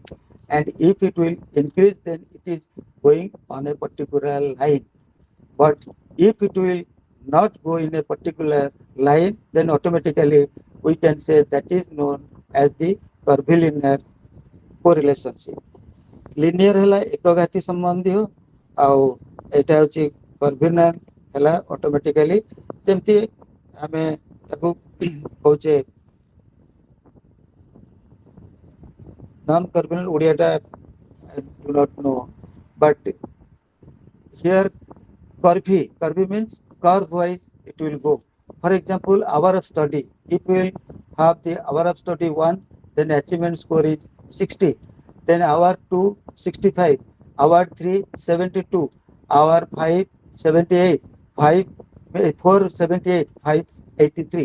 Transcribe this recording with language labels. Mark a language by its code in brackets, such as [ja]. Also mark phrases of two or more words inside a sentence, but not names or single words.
[en] And if it will increase, then it is going on a particular line. But if it will not go in a particular line, then automatically we can say that is known as the curvilinear correlationship. Linear [or] ହେଲା ଏକଘାତୀ ସମ୍ବନ୍ଧୀୟ, ଆଉ ଏଇଟା ହେଉଛି curvilinear ହେଲା ଅଟୋମେଟିକାଲି ଯେମିତି ଆମେ ତାକୁ କହୁଛେ [en] non curvilinear ଓଡ଼ିଆଟା I do not know, but here curvy means curve wise it will go. For example, hour of study, if we will have the hour of study 1, then achievement score is 60, then hour 2 65, hour 3 72, hour 5 78, 5 4 78, 5 83.